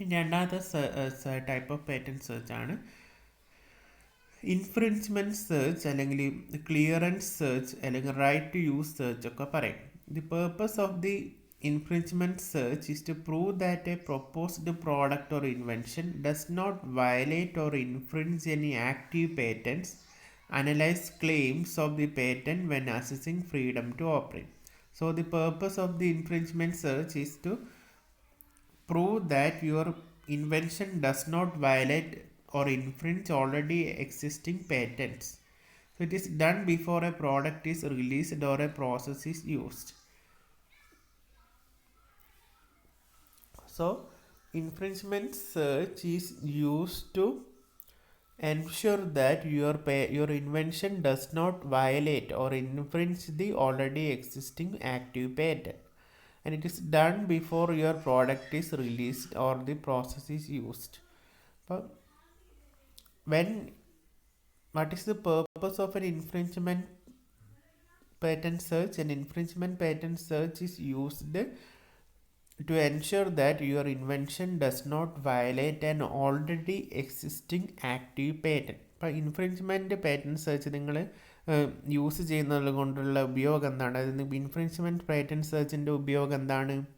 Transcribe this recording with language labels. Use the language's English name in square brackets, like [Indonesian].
[Malayalam] രണ്ടാമത്തെ type of patent സെർച്ചാണ് infringement search അല്ലെങ്കിൽ clearance search അല്ലെങ്കിൽ റൈറ്റ് ടു യൂസ് സെർച്ച് ഒക്കെ പറയും. [English] The purpose of the infringement search is to prove that a proposed product or invention does not violate or infringe any active patents, analyze claims of the patent when assessing freedom to operate. So the purpose of the infringement search is to prove that your invention does not violate or infringe already existing patents. So it is done before a product is released or a process is used. So infringement search is used to ensure that your invention does not violate or infringe the already existing active patent, and it is done before your product is released or the process is used. But what is the purpose of an infringement patent search? An infringement patent search is used to ensure that your invention does not violate an already existing active patent. [Malayalam] അപ്പോൾ infringement patent search നിങ്ങൾ use ചെയ്യുന്നത് കൊണ്ടുള്ള ഉപയോഗം എന്താണ്? അതായത് infringement patent സെർച്ചിൻ്റെ ഉപയോഗം എന്താണ്?